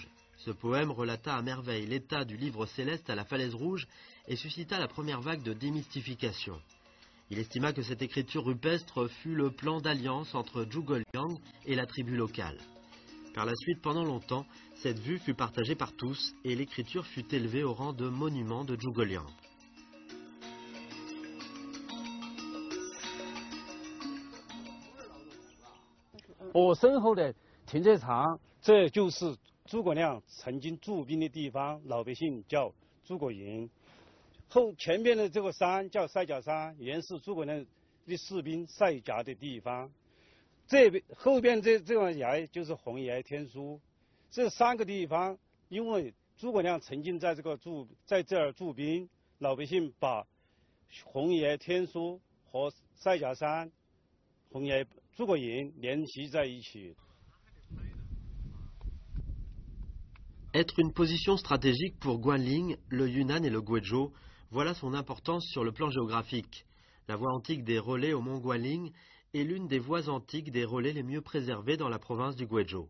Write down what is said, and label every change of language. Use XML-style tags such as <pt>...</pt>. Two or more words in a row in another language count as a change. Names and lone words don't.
<fr>Ce poème relata à merveille l'état du livre céleste à la Falaise Rouge et suscita la première vague de démystification. Il estima que cette écriture rupestre fut le plan d'alliance entre Zhuge Liang et la tribu locale. Par la suite, pendant longtemps, cette vue fut partagée par tous et l'écriture fut élevée au rang de monument de Zhuge Liang.</fr> <zh>我身后的停车场，这就是诸葛亮曾经驻兵的地方，老百姓叫诸葛营。前面的这个山叫赛甲山，原是诸葛亮的士兵赛甲的地方。后边这块崖就是红崖天书。这3个地方，因为诸葛亮曾经在这儿驻兵，老百姓把红崖天书和赛甲山、红崖诸葛营联系在一起。</zh> <fr>Être une position stratégique pour Guanling, le Yunnan et le Guizhou, voilà son importance sur le plan géographique. La voie antique des relais au mont Guanling est l'une des voies antiques des relais les mieux préservées dans la province du Guizhou.</fr>